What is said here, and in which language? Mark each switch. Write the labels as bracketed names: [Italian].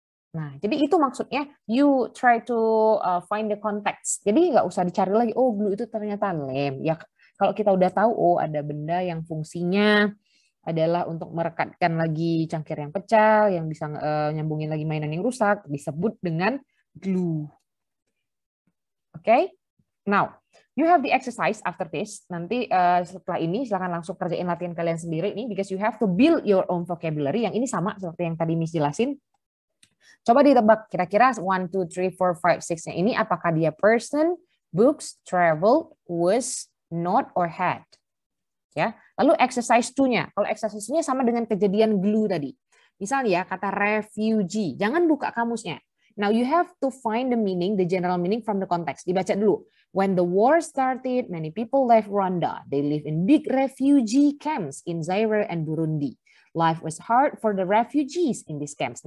[Indonesian] Nah, jadi itu maksudnya [English] you try to find the context. [Indonesian] Jadi nggak usah dicari lagi, oh glue itu ternyata lem. Ya kalau kita udah tahu, oh ada benda yang fungsinya adalah untuk merekatkan lagi cangkir yang pecah, yang bisa nyambungin lagi mainan yang rusak, disebut dengan glue. [English] Oke? Okay? Now, you have the exercise after this. [Indonesian] Nanti setelah ini silakan langsung kerjain latihan kalian sendiri nih, [English] because you have to build your own vocabulary. [Indonesian] Yang ini sama seperti yang tadi Miss jelasin. Coba ditebak kira-kira 1, 2, 3, 4, 5, 6-nya ini apakah dia person, books, travel, was, not, or had. Ya. Lalu exercise 2-nya. Kalau exercise 2-nya sama dengan kejadian glue tadi. Misalnya kata refugee, jangan buka kamusnya. [English] Now you have to find the meaning, the general meaning from the context. [Indonesian] Dibaca dulu. [English] When the war started, many people left Rwanda. They live in big refugee camps in Zaire and Burundi. Life was hard for the refugees in these camps.